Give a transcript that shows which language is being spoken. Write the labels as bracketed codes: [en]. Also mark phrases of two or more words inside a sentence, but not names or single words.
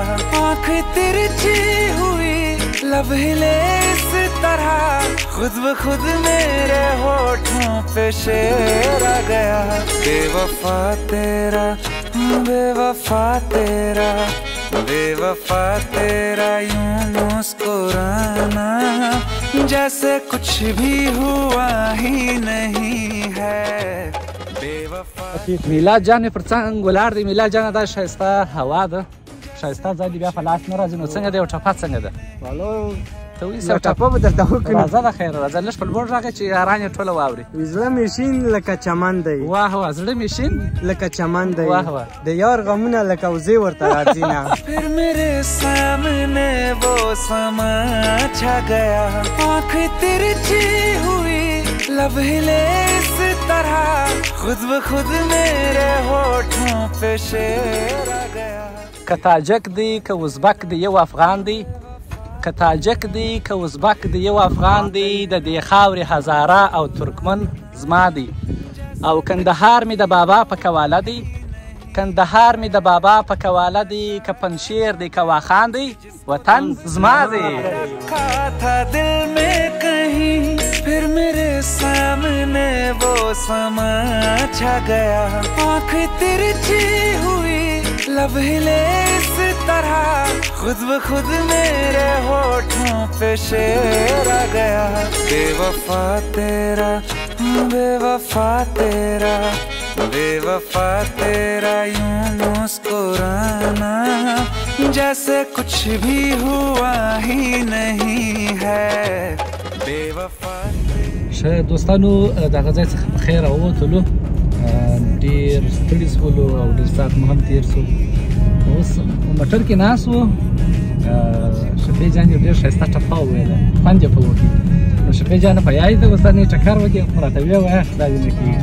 [hi] आँख तिरछी हुई, लब हिले इस तरह, खुद ब खुद मेरे होठों पे शेर आ गया. बेवफा तेरा, बेवफा तेरा, बेवफा तेरा यूं मुस्कुराना, जैसे कुछ भी हुआ ही नहीं है. [ps] میلاد جان مې پر څنګ ولاړ دی. میلاد جانه دا ښایسته هوا ده، ښایسته ځای دی، بیا په لاس نه راځي. نو څنګه دی او ټپه څنګه ده؟ ته وایي څه ټپه به درته وکړو. راځه د خیره راځه لږ په لوړ راغی چې یاران یې ټوله واوري. زړه مې شین لکه چمن دی. واه واه زړه مې شین لکه چمن دی. واه واه د یار غمونه لکه وزې ورته راځي نه. [hi] फिर मेरे सामने वो समा छा गया. आँख तिरछी हुई, लब हिले इस तरह खुद ब खुद मेरे होठों पे शेर आ गया. [ps] که تاجک دی که ازبک دی یو افغان دی، که تاجک دی که ازبک دی یو افغان دی، د دې خاورې هزاره او ترکمن زما دی. او کندهار می د بابا په کواله دی، کندهار می د بابا په کواله دی، که پنشیر دی که واخان دی، وطن زما دی. [hi] था दिल में कहीं फिर मेरे सामने वो समा छा गया. आँख तिरछी हुई लब हिले इस तरह खुद ब खुद मेरे होठों पे शेर आ गया. बेवफा तेरा बेवफा तेरा बेवफा तेरा यूं मुस्कुराना जैसे कुछ भी हुआ ही नहीं है. बेवफा [ps] ښه دوستانو دغه ځای څخه په خیر راووتلو، ډېر ستړي شولو او ډېر ساعت مو هم تېر شو. اوس په موټر کې ناست وو، شفیع جان یو ډېر ښایسته ټپه وویله، خوند یې په وکړي. نو شفیع جانه په یاد ده اوس نه ټکر وکړي، خو راته ویې وایه دا دې نه کېږي.